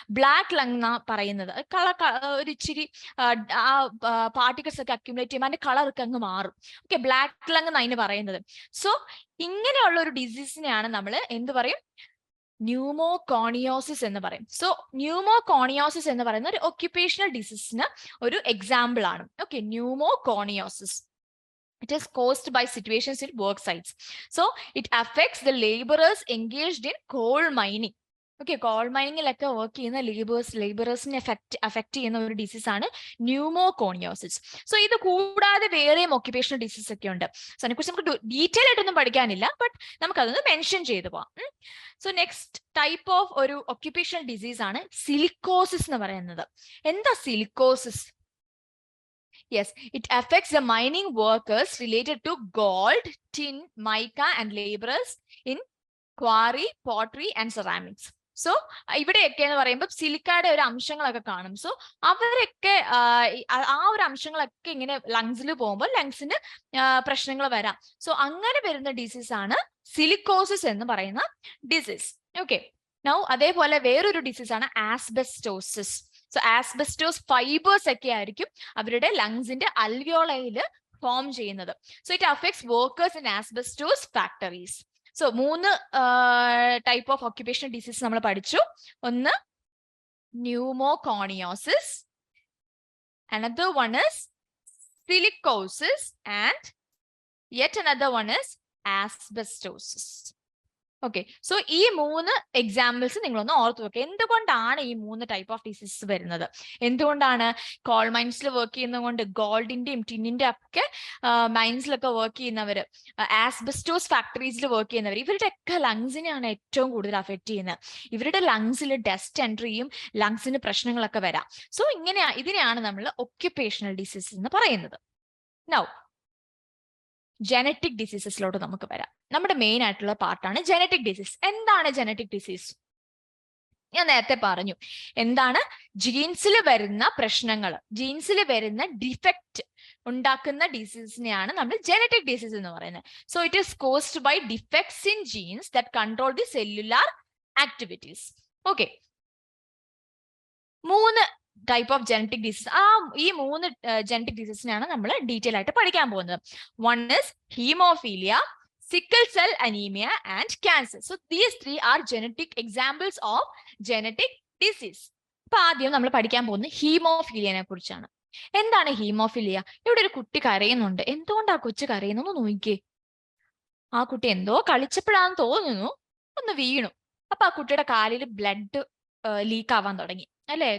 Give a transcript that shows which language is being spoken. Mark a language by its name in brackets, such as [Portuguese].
[Malayalam] Black lung എന്നാ പറയുന്നത്. ഒരു ഇച്ചിരി ആ പാർട്ടിക്കിൾസ് ഒക്കെ അക്യുമുലേറ്റ് ചെയ്യുമ്പോൾ അതിന്റെ കളർ ഒക്കെ അങ്ങ് മാറും. ഓക്കെ, ബ്ലാക്ക് ലങ് എന്നാണ് അതിന് പറയുന്നത്. സോ ഇങ്ങനെയുള്ള ഒരു ഡിസീസിനെയാണ് നമ്മൾ എന്ത് പറയും? ന്യൂമോകോണിയോസിസ് എന്ന് പറയും. സോ ന്യൂമോകോണിയോസിസ് എന്ന് പറയുന്ന ഒരു ഒക്യുപ്പേഷണൽ ഡിസീസിന് ഒരു എക്സാമ്പിൾ ആണ്. Okay, pneumoconiosis. [English] It is caused by situations in work sites. So it affects the laborers engaged in coal mining. [Malayalam] Okay, call മൈനിങ്ങിലൊക്കെ work ചെയ്യുന്ന ലേബറേഴ്സിനെ അഫക്ട് ചെയ്യുന്ന ഒരു ഡിസീസ് ആണ് ന്യൂമോകോണിയോസിസ്. സോ ഇത് കൂടാതെ വേറെയും ഒക്യുപ്പേഷണൽ ഡിസീസ് ഒക്കെ ഉണ്ട്. സോ അതിനെക്കുറിച്ച് നമുക്ക് ഡീറ്റെയിൽ ആയിട്ടൊന്നും പഠിക്കാനില്ല, ബട്ട് നമുക്കതൊന്ന് മെൻഷൻ ചെയ്തു പോവാം. സോ നെക്സ്റ്റ് ടൈപ്പ് ഓഫ് ഒരു ഒക്യുപ്പേഷണൽ ഡിസീസ് ആണ് സിലിക്കോസിസ് എന്ന് പറയുന്നത്. എന്താ silicosis? [English] Yes, it affects the mining workers related to gold, tin, mica and laborers in quarry, pottery and ceramics. [Malayalam] So ഇവിടെയൊക്കെ എന്ന് പറയുമ്പോൾ സിലിക്കയുടെ ഒരു അംശങ്ങളൊക്കെ കാണും. സോ അവരൊക്കെ ആ ഒരു അംശങ്ങളൊക്കെ ഇങ്ങനെ ലങ്സിൽ പോകുമ്പോൾ ലങ്സിന് പ്രശ്നങ്ങൾ വരാം. സോ അങ്ങനെ വരുന്ന ഡിസീസ് ആണ് സിലിക്കോസിസ് എന്ന് പറയുന്ന ഡിസീസ്. ഓക്കെ, നൗ അതേപോലെ വേറൊരു ഡിസീസ് ആണ് ആസ്ബെസ്റ്റോസിസ്. സോ ആസ്ബെസ്റ്റോസ് ഫൈബേഴ്സ് ഒക്കെ ആയിരിക്കും അവരുടെ ലങ്സിന്റെ അൽവിയോളയിൽ ഫോം ചെയ്യുന്നത്. [English] So it affects workers in asbestos factories. So 3 type of occupational disease [Malayalam] നമ്മൾ പഠിച്ചു. [English] ഒന്ന് pneumoconiosis, another one is silicosis, and yet another one is asbestosis. [Malayalam] Okay, so ഈ 3 എക്സാമ്പിൾസ് നിങ്ങളൊന്ന് ഓർത്ത് വെക്കുക. എന്തുകൊണ്ടാണ് ഈ 3 ടൈപ്പ് ഓഫ് ഡിസീസസ് വരുന്നത്? എന്തുകൊണ്ടാണ്? കോൾ മൈൻസിൽ വർക്ക് ചെയ്യുന്നതുകൊണ്ട്, ഗോൾഡിന്റെയും ടിന്നിന്റെ ഒക്കെ മൈൻസിലൊക്കെ വർക്ക് ചെയ്യുന്നവർ, ആസ്ബസ്റ്റോസ് ഫാക്ടറീസിൽ വർക്ക് ചെയ്യുന്നവർ, ഇവരുടെ ഒക്കെ ലങ്സിനെയാണ് ഏറ്റവും കൂടുതൽ അഫക്ട് ചെയ്യുന്നത്. ഇവരുടെ ലങ്സിൽ ഡസ്റ്റ് എൻട്രിയും ലങ്സിന് പ്രശ്നങ്ങളൊക്കെ വരാം. സോ ഇതിനെയാണ് നമ്മൾ ഒക്യുപേഷണൽ ഡിസീസസ് എന്ന് പറയുന്നത്. നൗ ജനറ്റിക് ഡിസീസസിലോട്ട് നമുക്ക് വരാം. നമ്മുടെ മെയിൻ ആയിട്ടുള്ള പാർട്ടാണ് ജനറ്റിക് ഡിസീസ്. എന്താണ് ജനറ്റിക് ഡിസീസ്? ഞാൻ നേരത്തെ പറഞ്ഞു എന്താണ് ജീൻസിൽ വരുന്ന പ്രശ്നങ്ങൾ, ജീൻസിൽ വരുന്ന ഡിഫക്റ്റ് ഉണ്ടാക്കുന്ന ഡിസീസിനെയാണ് നമ്മൾ ജനറ്റിക് ഡിസീസ് എന്ന് പറയുന്നത്. [English] So it is caused by defects in genes that control the cellular activities. Okay, 3 type of genetic disease. [Malayalam] ഈ 3 ജനറ്റിക് ഡിസീസിനെയാണ് നമ്മൾ ഡീറ്റെയിൽ ആയിട്ട് പഠിക്കാൻ പോകുന്നത്. [English] One is haemophilia, sickle cell anemia and cancer. So these 3 are genetic examples of genetic disease. [Malayalam] അപ്പൊ ആദ്യം നമ്മൾ പഠിക്കാൻ പോകുന്നത് ഹീമോഫീലിയനെ കുറിച്ചാണ്. എന്താണ് ഹീമോഫീലിയ? ഇവിടെ ഒരു കുട്ടി കരയുന്നുണ്ട്. എന്തുകൊണ്ടാ കൊച്ചു കരയുന്നു നോക്കിയേ. ആ കുട്ടി എന്തോ കളിച്ചപ്പോഴാന്ന് തോന്നുന്നു ഒന്ന് വീണു. അപ്പൊ ആ കുട്ടിയുടെ കാലിൽ ബ്ലഡ് ലീക്ക് ആവാൻ തുടങ്ങി അല്ലെ.